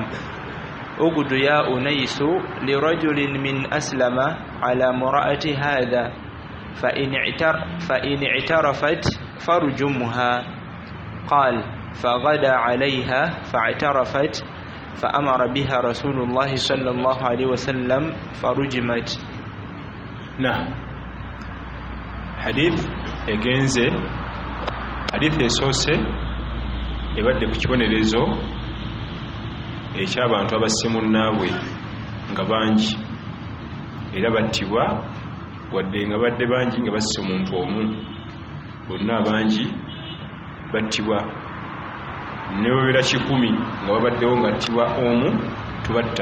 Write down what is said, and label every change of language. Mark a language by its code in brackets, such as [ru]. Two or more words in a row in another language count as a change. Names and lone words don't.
[ar] أقد يا أنيس لرجل من أسلم على امرأة هذا فإن اعترفت فارجمها. قال فغدا عليها فاعترفت فأمر بها رسول الله صلى الله عليه وسلم فرجمت. نعم. [lg] حديث egenze hadith esoose ebadde ku kibonerezo eky'abantu abasimu naabwe nga bangi era battibwa wadde nga badde bangi nga basse omuntu omu bonna abangi battibwa ne bwebera 100 nga babaddewo nga attibwa omu tubatta.